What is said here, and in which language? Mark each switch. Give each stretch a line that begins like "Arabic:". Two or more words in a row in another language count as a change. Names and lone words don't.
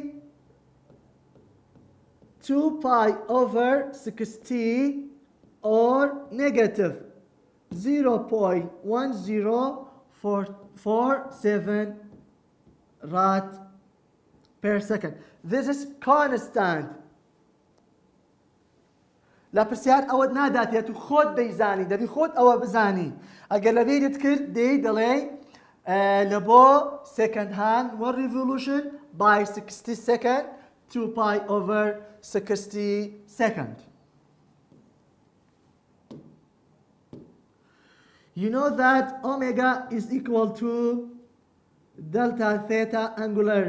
English: 2 pi over 60 or negative 0.1047 rad per second this is constant
Central Kurdish: لە پرسیار ئەوەت ناداتێت و خۆت دەیزانی دەبی خۆت ئەوە بزانی ئەگەر لەبیرت کرد دەڵێ لە بۆ
English: second hand 1 revolution by 60 second 2 pi over 60 second you know that omega is equal to delta theta angular